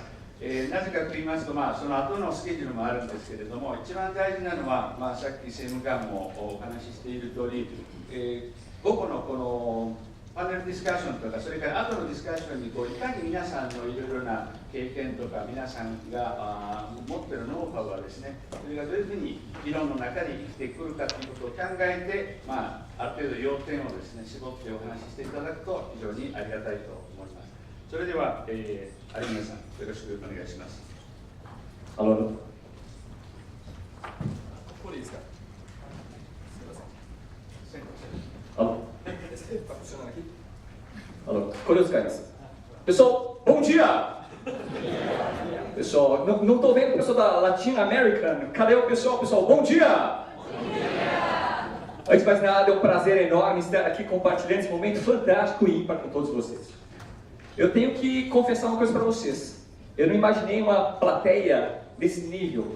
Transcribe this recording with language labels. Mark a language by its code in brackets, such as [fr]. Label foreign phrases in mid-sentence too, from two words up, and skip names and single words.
[ja] なぜかと言いますと、その後のスケジュールもあるんですけれども、一番大事なのは、さっき政務官もお話ししている通り、午後のこのパネルディスカッションとか、それから後のディスカッションにいかに皆さんのいろいろな経験とか、皆さんが持っているノウハウはですね、それがどういうふうに議論の中で生きてくるかということを考えて、ある程度要点をですね、絞ってお話ししていただくと非常にありがたいと思います。それでは、有村さん、よろしくお願いします。ここでいいですか。これを使います。 Pessoal, bom dia! [pt] Pessoal, não estou vendo o pessoal da [en] Latin American. [pt] Cadê o pessoal? Pessoal, bom dia! Antes de mais nada, é um prazer enorme estar aqui compartilhando esse momento fantástico e ímpar com todos vocês. Eu tenho que confessar uma coisa para vocês. Eu não imaginei uma plateia desse nível.